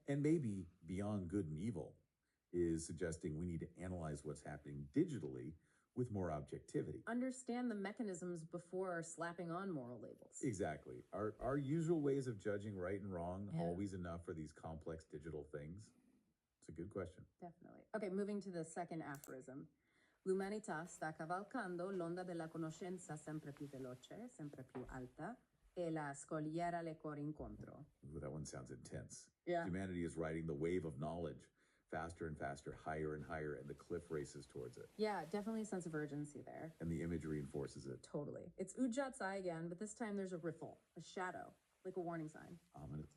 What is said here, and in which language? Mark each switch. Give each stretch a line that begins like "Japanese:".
English: And maybe beyond good and evil is suggesting we need to analyze what's happening digitally with more objectivity. Understand the mechanisms before slapping on moral labels. Exactly. Are usual ways of judging right and wrong always enough for these complex digital things? It's a good question. Definitely. Okay, moving to the second aphorism.
Italian: L'umanità sta cavalcando l'onda della conoscenza sempre più veloce, sempre più alta, e la scogliera le corre incontro.
English: Ooh, that one sounds intense. Yeah. Humanity is riding the wave of knowledge, faster and faster, higher and higher, and the cliff races towards it. Yeah, definitely a sense of urgency there. And the image reinforces it. Totally. It's Udjat's eye again, but this time there's a riffle, a shadow, like a warning sign. Ominous.